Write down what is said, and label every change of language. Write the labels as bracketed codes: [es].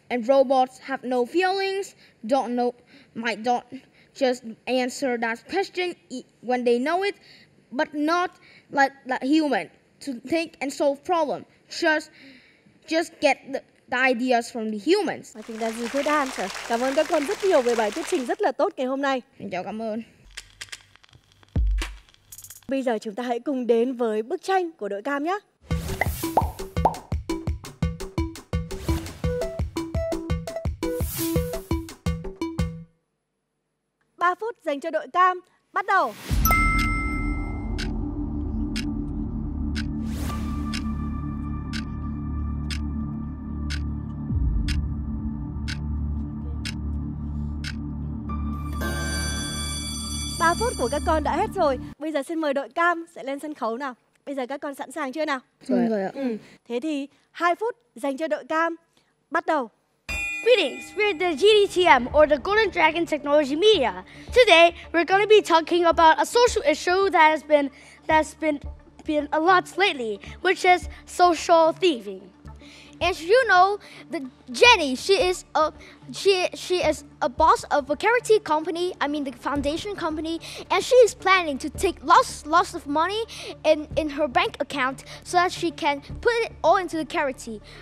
[en] And robots have no feelings, might not just answer that question when they know it, but not like human to think and solve problem. Just get the ideas from the humans. I think that's a good answer. [vi] Cảm ơn các con rất nhiều về bài thuyết trình rất là tốt ngày hôm nay. Chào, cảm ơn. Bây giờ chúng ta hãy cùng đến với bức tranh của đội cam nhé. 3 phút dành cho đội cam, bắt đầu. Ba phút của các con đã hết rồi. Bây giờ xin mời đội cam sẽ lên sân khấu nào. Bây giờ các con sẵn sàng chưa nào? Rồi ạ. Thế thì 2 phút dành cho đội cam, bắt đầu. [en] Greetings, we're the GDTM, or the Golden Dragon Technology Media. Today, we're going to be talking about a social issue that's been a lot lately, which is social thieving. And you know, Jenny, she is a boss of a charity company, the foundation company, and she is planning to take lots of money in her bank account so that she can put it all into the charity.